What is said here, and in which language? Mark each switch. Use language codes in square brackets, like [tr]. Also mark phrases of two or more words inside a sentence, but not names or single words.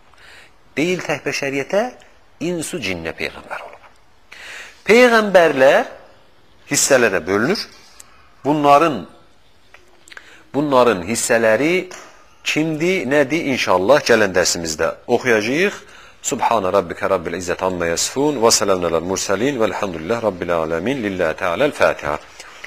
[az] Deyil tək bəşəriyyətə, insu cinnə peyğəmbər olub. Peyğəmbərlər hissələrə bölünür. Bunların hissələri kimdir, nədir? İnşallah gələn dərsimizdə oxuyacağıq. [ar] سبحان ربك رب العزة عما يصفون وسلام على المرسلين والحمد لله رب العالمين. لله تعالى الفاتحة.